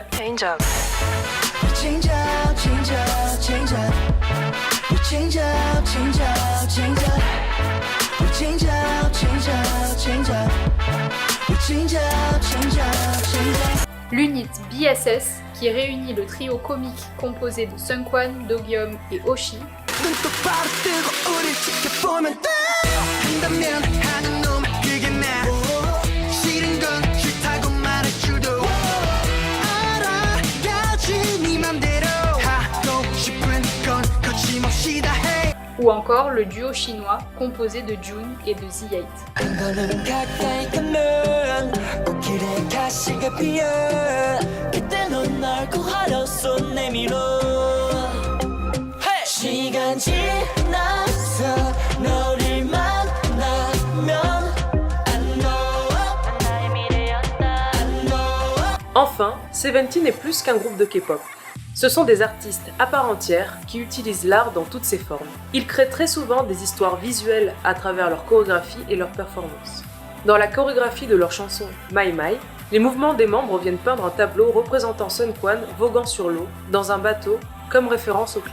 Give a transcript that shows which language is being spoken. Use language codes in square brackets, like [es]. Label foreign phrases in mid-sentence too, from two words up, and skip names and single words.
[en] Change up, change up, change up. We change up, change up, change up. We change up, change up, change up. We change up, change up, change up. [fr] l'unit BSS qui réunit le trio comique composé de Seungkwan, Do-gyeom et Oshi, [ko] 눈동바로 뜨고 우릴 지켜보면 돼. 한다면 하는 놈 그게 나. 싫은 건 싫다고 말해줘도 알아야지 네 맘대로 하고 싶은 건 거침없이 다 해. [fr] ou encore le duo chinois composé de Jun et de Z8. [ko] 한 걸음 가까이 가면 꽃길에 가시가 피어 그때 넌 날 구하려 손 내밀어 시간 지나서 너를 만나면 [en] I know [ko] 나의 미래였다 [en] I know. [fr] Enfin, Seventeen est plus qu'un groupe de K-pop. Ce sont des artistes à part entière qui utilisent l'art dans toutes ses formes. Ils créent très souvent des histoires visuelles à travers leur chorégraphie et leurs performances. Dans la chorégraphie de leur chanson My My, les mouvements des membres viennent peindre un tableau représentant Seungkwan voguant sur l'eau dans un bateau comme référence au clip.